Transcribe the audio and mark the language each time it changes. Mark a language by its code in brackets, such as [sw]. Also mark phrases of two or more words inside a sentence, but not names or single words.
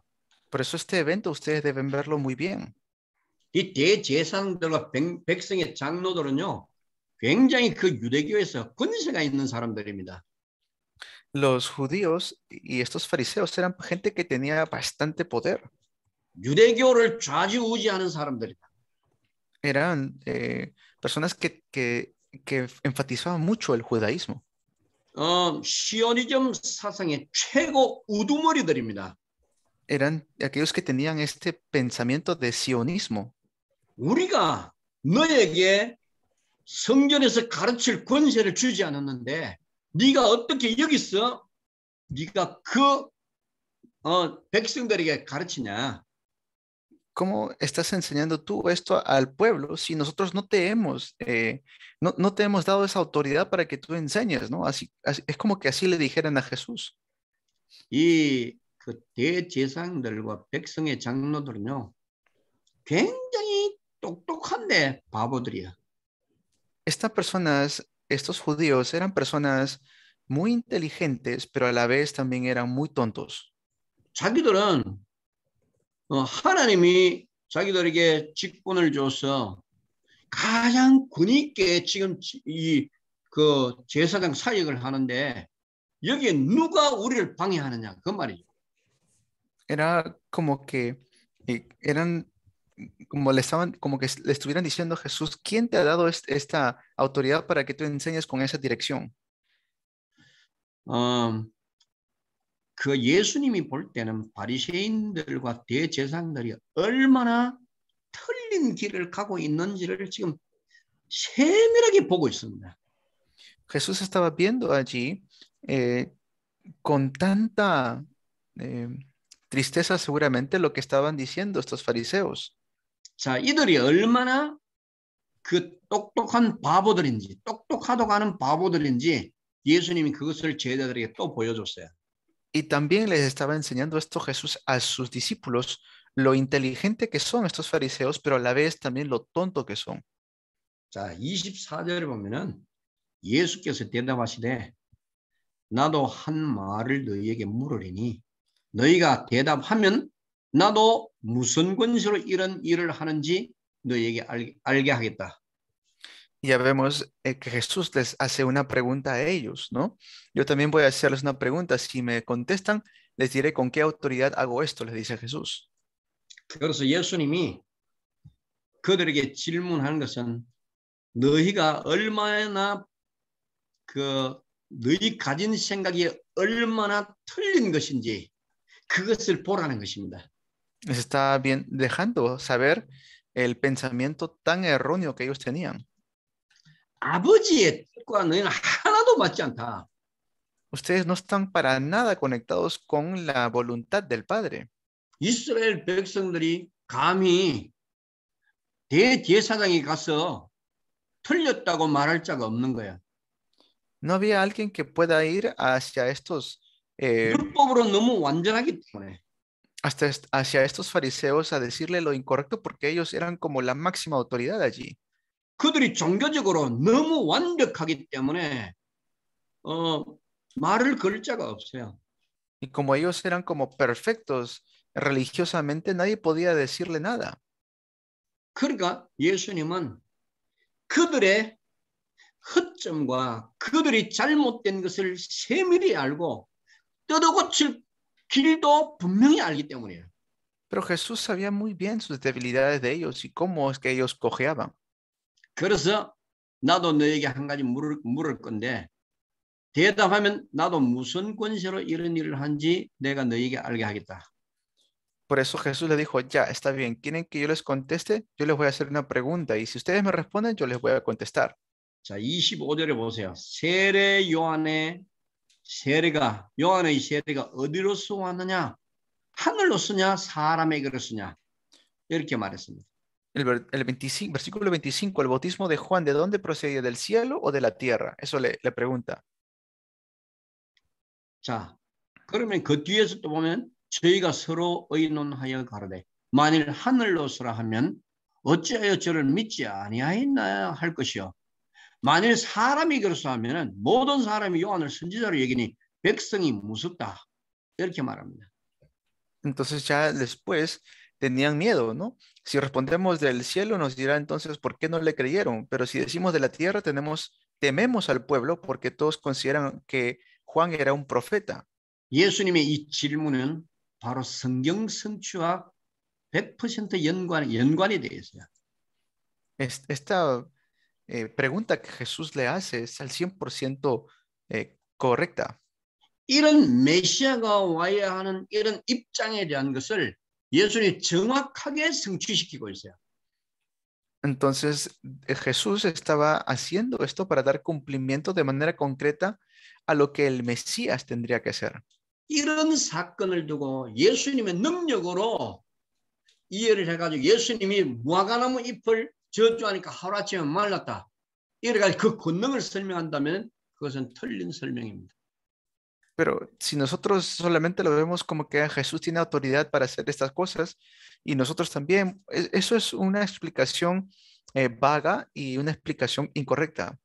[es] Por eso este evento ustedes deben verlo muy bien. [ko] 이 대제사장들과 백성의 장로들은요, 굉장히 그 유대교에서 권세가 있는 사람들입니다. [es] Los judíos y estos fariseos eran gente que tenía bastante poder. [ko] 유대교를 좌지우지하는 사람들이다. [es] Eran personas que enfatizaban mucho el judaísmo. [ko] 시오니즘 사상의 최고 우두머리들입니다. [es] Eran aquellos que tenían este pensamiento de sionismo. [ko] 우리가 너에게 성전에서 가르칠 권세를 주지 않았는데 네가 어떻게 여기서 네가 그 백성들에게 가르치냐? [es] ¿Cómo estás enseñando tú esto al pueblo si nosotros no te hemos, no te hemos dado esa autoridad para que tú enseñes, ¿no? Es como que así le dijeran a Jesús. [ko] 이 그 대제사장들과 백성의 장로들은요, 굉장히 똑똑한데 바보들이야. [es] Estas personas, estos judíos, eran personas muy inteligentes, pero a la vez también eran muy tontos. [ko] 자기들은 하나님이 자기들에게 직분을 줘서 가장 권위 있게 지금 이 그 제사장 사역을 하는데 여기에 누가 우리를 방해하느냐 그 말이죠. [es] Era como que eran como como que le estuvieran diciendo a Jesús, ¿quién te ha dado esta autoridad para que tú enseñes con esa dirección? [ko] 그 예수님이 볼 때는 바리새인들과 대제사장들이 얼마나 틀린 길을 가고 있는지를 지금 세밀하게 보고 있습니다. [es] Jesús estaba viendo allí con tanta tristeza seguramente lo que estaban diciendo estos fariseos. [ko] 자, 이들이 얼마나 그 똑똑한 바보들인지, 똑똑하다고 하는 바보들인지 예수님이 그것을 제자들에게 또 보여줬어요. [es] Y también les estaba enseñando esto Jesús a sus discípulos, lo inteligente que son estos fariseos, pero a la vez también lo tonto que son. [ko] 자, 24절에 보면은 예수께서 대답하시되 나도 한 말을 너희에게 물으리니 너희가 대답하면 나도 무슨 권세로 이런 일을 하는지 너희에게 알게 하겠다. [es] Ya vemos que Jesús les hace una pregunta a ellos, ¿no? Yo también voy a hacerles una pregunta. Si me contestan, les diré con qué autoridad hago esto, les dice Jesús. [ko] 그래서 예수님이 그들에게 질문하는 것은 너희가 얼마나 너희 가진 생각이 얼마나 틀린 것인지 그것을 보라는 것입니다. [es] Les está bien dejando saber el pensamiento tan erróneo que ellos tenían. [ko] 아버지의 뜻과 너희는 하나도 맞지 않다. [es] Ustedes no están para nada conectados con la voluntad del Padre. [ko] 이스라엘 백성들이 감히 대제사장이 가서 틀렸다고 말할 자가 없는 거야. [es] No había alguien que pueda ir hacia estos [ko] 율법으로 너무 완전하기 때문에. [es] hacia estos fariseos a decirle lo incorrecto porque ellos eran como la máxima autoridad allí. [ko] 그들이 종교적으로 너무 완벽하기 때문에 말을 걸 자가 없어요. [es] Y como ellos eran como perfectos religiosamente, nadie podía decirle nada. [ko] 그러니까 예수님은 그들의 허점과 그들이 잘못된 것을 세밀히 알고 뜯어고칠 길도 분명히 알기 때문이에요. [es] Pero Jesús sabía muy bien sus debilidades de ellos y cómo es que ellos cojeaban. [ko] 그래서 나도 너에게 한 가지 물을 건데 대답하면 나도 무슨 권세로 이런 일을 한지 내가 너에게 알게 하겠다. [es] Por eso Jesús le dijo, ya, está bien, ¿quieren que yo les conteste? Yo les voy a hacer una pregunta y si ustedes me responden, yo les voy a contestar. [ko] 자, 25절에 보세요. 세례 요한의 세례가 어디로서 왔느냐? 하늘로서냐? 사람에게로 쓰냐? 이렇게 말했습니다. [es] El 25, versículo 25, el bautismo de Juan, ¿de dónde procedía? ¿Del cielo o de la tierra? Eso le pregunta. [ko] 자, 그러면 그 뒤에서 또 보면 저희가 서로 의논하여 가로되 만일 하늘로서라 하면 어찌하여 저를 믿지 아니하였나 할 것이요. 만일 사람에게로서 하면은 모든 사람이 요한을 선지자로 여기니 백성이 무섭다. 이렇게 말합니다. [es] Entonces ya después tenían miedo, ¿no? Si respondemos del cielo nos dirá entonces ¿por qué no le creyeron? Pero si decimos de la tierra tememos al pueblo porque todos consideran que Juan era un profeta. [ko] 예수님의 이 질문은 바로 성경 성취와 100% 연관이 되어 있어요. [es] Esta pregunta que Jesús le hace es al 100% correcta. [ko] 이런 메시아가 와야 하는 이런 입장에 대한 것을 예수님이 정확하게 성취시키고 있어요. [es] Entonces, Jesús estaba haciendo esto para dar cumplimiento de manera concreta a lo que el Mesías tendría que hacer. [ko] 이런 사건을 두고 예수님의 능력으로 이해를 해가지고 예수님이 무화과나무 잎을 저주하니까 하루아침에 말랐다. 이래가지고 그 권능을 설명한다면 그것은 틀린 설명입니다. [es] Pero si nosotros solamente lo vemos como que Jesús tiene autoridad para hacer estas cosas y nosotros también, eso es una explicación vaga y una explicación incorrecta.